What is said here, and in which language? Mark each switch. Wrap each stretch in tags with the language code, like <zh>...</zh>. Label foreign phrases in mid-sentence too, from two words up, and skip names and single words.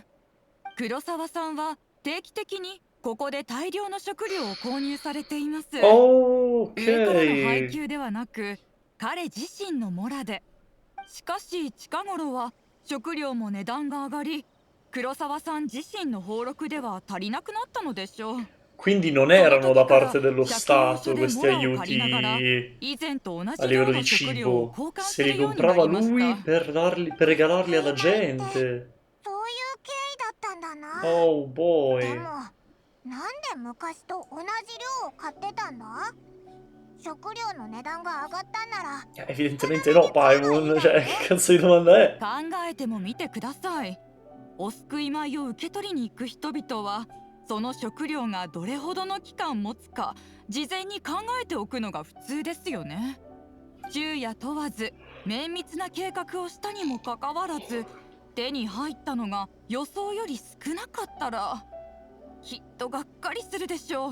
<ja>黒沢さんは定期的にここで大量の食料を購入されています。上からの配 Ok. 給ではなく彼自身のモラで。しかし近頃は食料も値段が上がり、黒沢さん自身の俸禄では足りなくなったのでしょう。</ja> <it>Quindi non</it> <ja>その</ja> <it>erano da</it> <ja>時から</ja> <it>parte dello</it> <ja>借用書</ja> <it>Stato</it> <ja>で</ja> <it>questi</it> <ja>モラを借りながら</ja> <it>aiuti</it> <ja>以前と同</ja> <it>a</it> <ja>じ</ja> <it>livello</it> <ja>量</ja> <it>di</it> <ja>の食料を</ja> <it>cibo.</it> <ja>交換</ja> <it>Se</it> <ja>す</ja> <it>li</it> <ja>るようにな</ja> <it>comprava</it> <ja>りまし</ja> <it>lui</it> <ja>た。</ja> <it>per regalarli alla</it> <ja>今って</ja> <it>gente.</it> <ja>そういう経緯だったんだな。</ja> <en>Oh</en> <ja>で</ja> <en>boy.</en> <ja>もなんで昔と同じ量を買ってたんだ？食料の値段が上がったんなら</ja> <it>Evidentemente no, Paimon. Cioè, che cazzo di domanda è?</it> <ja>考えてもみてください。お救い米を受け取りに行く人々はその食料がどれほどの期間持つか事前に考えておくのが普通ですよね。昼夜問わず綿密な計画をしたにもかかわらず手に入ったのが予想より少なかったらきっとがっかりするでしょう。</ja>